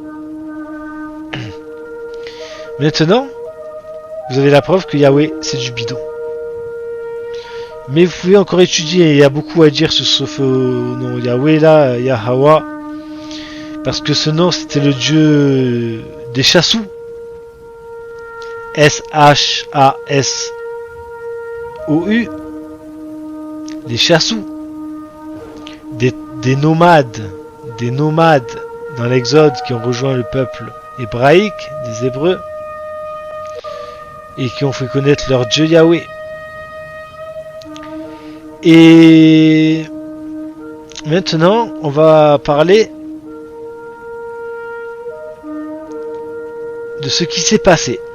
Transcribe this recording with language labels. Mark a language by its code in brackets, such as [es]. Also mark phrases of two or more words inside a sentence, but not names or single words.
[fr] Maintenant, vous avez la preuve que Yahweh, c'est du bidon. Mais vous pouvez encore étudier, il y a beaucoup à dire sur ce faux nom Yahweh là, Yahweh. Parce que ce nom, c'était le dieu des chassous. S-H-A-S-O-U. Les chassous. Des nomades dans l'Exode qui ont rejoint le peuple hébraïque, des Hébreux, et qui ont fait connaître leur Dieu Yahweh. Et maintenant, on va parler de ce qui s'est passé.